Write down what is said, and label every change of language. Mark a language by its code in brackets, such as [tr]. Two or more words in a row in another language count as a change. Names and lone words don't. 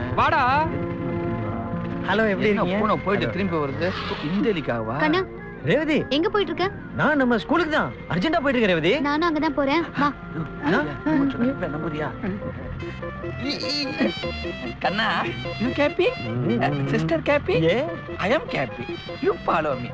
[ta] வாடா. ஹலோ எப்படி இருக்கீங்க? போன போயிட்டு திரும்பி வருது. இந்தலிக்காவா? கண்ணா ரேவதி எங்க போயிட்டு இருக்க? நான் நம்ம ஸ்கூலுக்கு தான். அர்ஜென்ட்டா போயிட்டு இருக்கேன் ரேவதி. நானும் அங்க தான் போறேன். வா. நம்புறியா? கண்ணா, [en] you happy? Sister happy? I am happy. You follow me.